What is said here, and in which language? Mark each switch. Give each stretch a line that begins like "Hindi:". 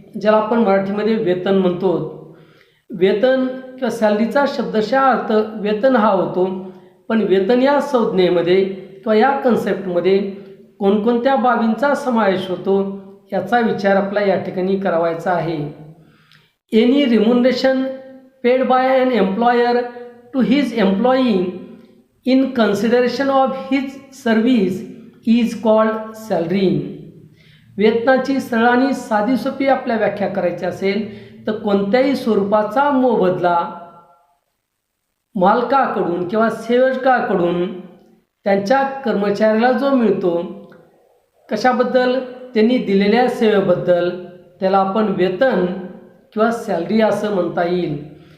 Marathi: ज्याला आपण मराठीमध्ये वेतन म्हणतो. वेतन किंवा सॅलरीचा शब्दशः अर्थ वेतन हा होतो, पण वेतन या संज्ञेमध्ये किंवा या कन्सेप्टमध्ये कोणकोणत्या बाबींचा समावेश होतो याचा विचार आपला या ठिकाणी करावायचा आहे.
English: Any remuneration paid by an employer to his employee in consideration of his service is called salary.
Marathi: वेतनाची सरळ आणि साधी सोपी आपल्या व्याख्या करायची असेल तर कोणत्याही स्वरूपाचा मोबदला मालकाकडून किंवा सेवकाकडून त्यांच्या कर्मचाऱ्याला जो मिळतो, कशाबद्दल, त्यांनी दिलेल्या सेवेबद्दल, त्याला आपण वेतन किंवा सॅलरी असं म्हणता येईल.